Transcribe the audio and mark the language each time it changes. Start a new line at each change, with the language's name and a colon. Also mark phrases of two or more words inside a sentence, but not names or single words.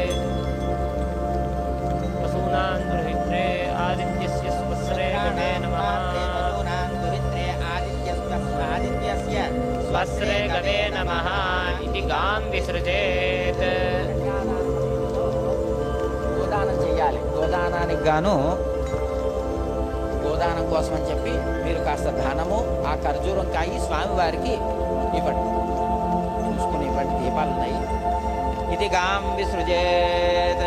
Sanskrit: वसूनां दुहित्रे आदित्यस्य स्वस्रे गवे नमः. स्वस्रे गवे नमः इति गां विसृजेत्.
Telugu: గోదానం చేయాలి. గోదానానికి గాను గోదానం కోసం అని చెప్పి మీరు కాస్త ధనము ఆ ఖర్జూరం కాయి స్వామివారికి ఇవ్వండి. చూసుకుని ఇవ్వండి. దీపాలు ఉన్నాయి. ఇది
Sanskrit: గాం విసృజేత్.